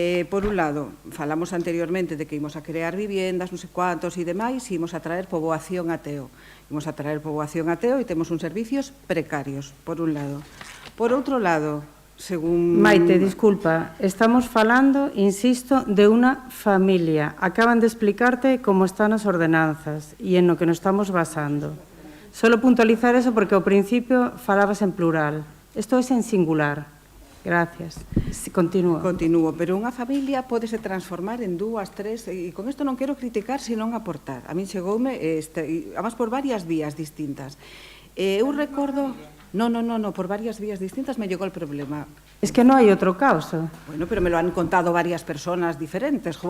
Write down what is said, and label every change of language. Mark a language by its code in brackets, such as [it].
[gl] Por un lado, falamos anteriormente de que ímos a crear viviendas, non sei cuántos e demais, e ímos a traer poboación ateo. Ímos a traer poboación ateo e temos uns servicios precarios, por un lado. Por outro lado, según... Maite, disculpa, estamos falando, insisto, de unha familia. Acaban de explicarte como están as ordenanzas e en no que nos estamos basando. Solo puntualizar eso porque ao principio falabas en plural. Isto é en singular. Gracias. Continúo. Continúo, pero unha familia pódese transformar en 2, 3, e con isto non quero criticar, senón aportar. A min chegoume, además por varias vías distintas. Eu recordo... [es] No, por varias vías distintas me llegó el problema. Es que no hay otro caso. Bueno, pero me lo han contado varias personas diferentes.